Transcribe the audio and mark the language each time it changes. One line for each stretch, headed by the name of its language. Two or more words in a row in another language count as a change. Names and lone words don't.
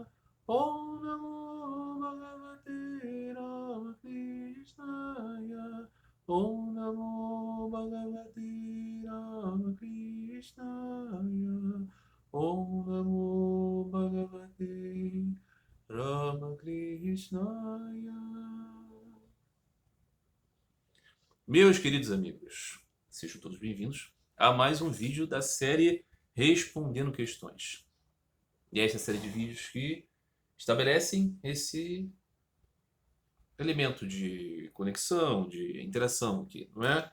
Sanskrit: ॐ नमो भगवते रामकृष्णाय. ॐ नमो भगवते रामकृष्णाय. ॐ नमो भगवते रामकृष्णाय.
Portuguese: Meus queridos amigos, sejam todos bem-vindos a mais um vídeo da série Respondendo Questões. E é essa série de vídeos que estabelecem esse elemento de conexão, de interação aqui, não é?